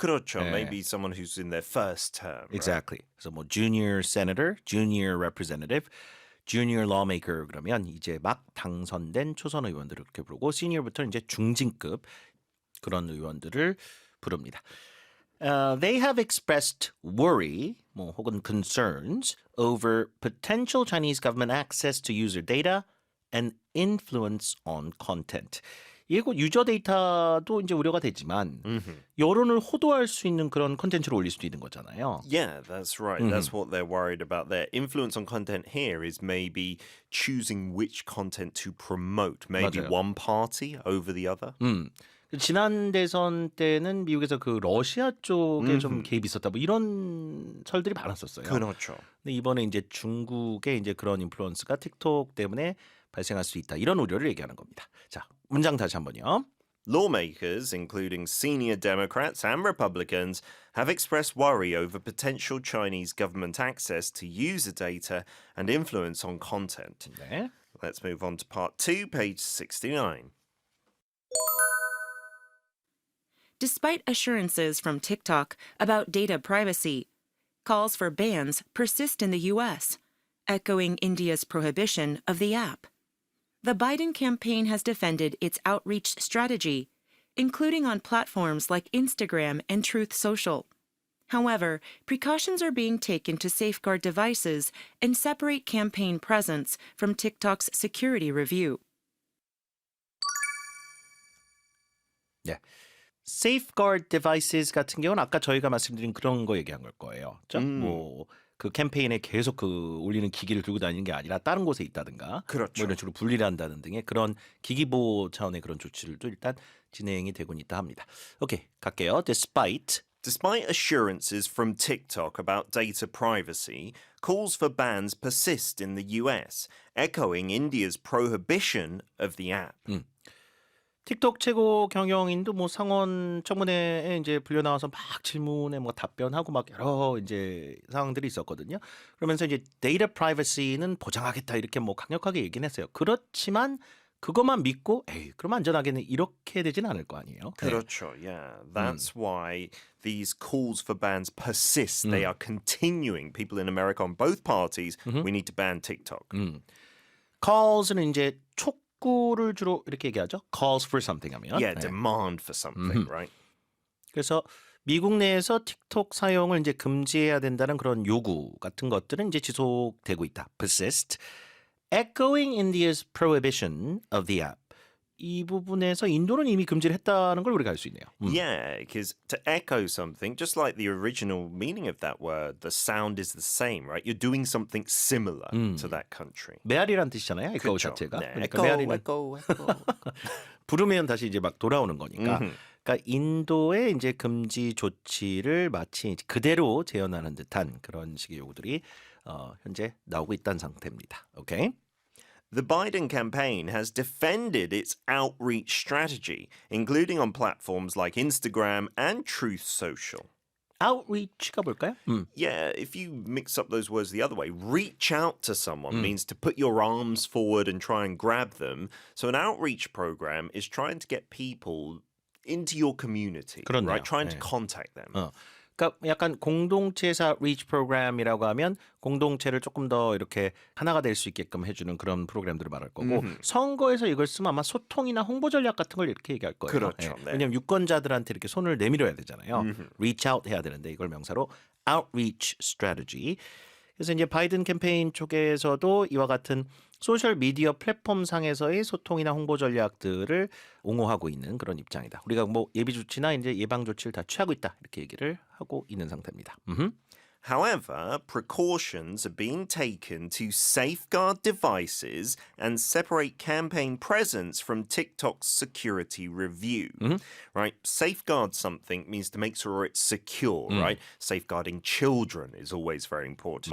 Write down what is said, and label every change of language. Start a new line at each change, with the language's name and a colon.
Korean: 그렇죠. 네.
English: Maybe someone who's in their first term. Right? Exactly.
Korean: 그래서 뭐
English: junior senator, junior representative, junior lawmaker
Korean: 그러면 이제 막 당선된 초선 의원들을 그렇게 부르고 시니어부터는 이제 중진급 그런 의원들을 부릅니다.
English: They have expressed worry,
Korean: 뭐 혹은
English: concerns over potential Chinese government access to user data and influence on content.
Korean: 이게 곧 유저 데이터도 이제 우려가 되지만 여론을 호도할 수 있는 그런 컨텐츠를 올릴 수도 있는 거잖아요.
English: Yeah, that's right. That's what they're worried about there. Influence on content here is maybe choosing which content to promote. Maybe
Korean: 맞아요.
English: one party over the other.
Korean: 지난 대선 때는 미국에서 그 러시아 쪽에 좀 개입이 있었다 뭐 이런 설들이 많았었어요. 그렇죠. 근데 이번에 이제 중국의 이제 그런 인플루언스가 틱톡 때문에 발생할 수 있다. 이런 우려를 얘기하는 겁니다. 자, 문장 다시 한번요. Lawmakers, including senior Democrats and Republicans, have expressed worry over potential Chinese government access to user data and influence on content. 네.
English: Let's move on to part 2, page 69. Despite assurances from TikTok about data privacy, calls for bans persist in the U.S., echoing India's prohibition of the app. The Biden campaign has defended its outreach strategy, including on platforms like Instagram and Truth Social. However, precautions are being taken to safeguard devices and separate campaign presence from TikTok's security review.
Korean: 네.
English: Safeguard devices
Korean: 같은 경우는 아까 저희가 말씀드린 그런 거 얘기한 걸 거예요. 그렇죠? 뭐그 캠페인에 계속 그 올리는 기기를 들고 다니는 게 아니라 다른 곳에 있다든가 그렇죠. 뭐 이런 식으로 분리를 한다는 등의 그런 기기 보호 차원의 그런 조치들도 일단 진행이 되곤 있다 합니다. 오케이, 갈게요.
English: Despite assurances from TikTok about data privacy, calls for bans persist in the US, echoing India's prohibition of the app.
Korean: 틱톡 최고 경영인도 뭐 상원 청문회에 이제 불려 나와서 막 질문에 뭐 답변하고 막 여러 이제 상황들이 있었거든요. 그러면서 이제 데이터 프라이버시는 보장하겠다 이렇게 뭐 강력하게 얘기는 했어요. 그렇지만 그것만 믿고 에이 그럼 안전하겠네 이렇게 되지는 않을 거 아니에요. 네. 그렇죠.
English: Yeah, that's why these calls for bans persist. They are continuing. People in America on both parties, we need to ban TikTok.
Korean: calls는 이제 촉구를 주로 이렇게 얘기하죠.
English: calls for something
Korean: 하면.
English: Yeah,
Korean: 네.
English: demand for something, right?
Korean: 그래서 미국 내에서 틱톡 사용을 이제 금지해야 된다는 그런 요구 같은 것들은 이제 지속되고 있다.
English: persist. Echoing India's prohibition of the app.
Korean: 이 부분에서 인도는 이미 금지를 했다는 걸 우리가 알 수 있네요.
English: Yeah, because to echo something, just like the original meaning of that word, the sound is the same, right? You're doing something similar to that country.
Korean: 메아리란 뜻이잖아요. echo 그렇죠. 자체가. 네, 그러니까 메아리는
English: echo.
Korean: 부르면 다시 이제 막 돌아오는 거니까. 그러니까 인도의 이제 금지 조치를 마치 그대로 재현하는 듯한 그런 식의 요구들이 현재 나오고 있다는 상태입니다. 오케이.
English: The Biden campaign has defended its outreach strategy, including on platforms like Instagram and Truth Social.
Korean: outreach가 뭘까요?
English: Yeah, if you mix up those words the other way, reach out to someone means to put your arms forward and try and grab them. So an outreach program is trying to get people into your community,
Korean: 그렇네요.
English: right? Trying to
Korean: 네.
English: contact them.
Korean: 그러니까 약간 공동체사 리치 프로그램이라고 하면 공동체를 조금 더 이렇게 하나가 될 수 있게끔 해주는 그런 프로그램들을 말할 거고 선거에서 이걸 쓰면 아마 소통이나 홍보 전략 같은 걸 이렇게 얘기할 거예요. 그렇죠. 네. 왜냐하면 유권자들한테 이렇게 손을 내밀어야 되잖아요.
English: reach out
Korean: 해야 되는데 이걸 명사로
English: outreach strategy.
Korean: 그래서 이제 바이든 캠페인 쪽에서도 이와 같은 소셜 미디어 플랫폼 상에서의 소통이나 홍보 전략들을 옹호하고 있는 그런 입장이다. 우리가 뭐 예비 조치나 이제 예방 조치를 다 취하고 있다 이렇게 얘기를 하고 있는 상태입니다.
English: However, precautions are being taken to safeguard devices and separate campaign presence from TikTok's security review. Right? Safeguard something means to make sure it's secure, right? Safeguarding children is always very important.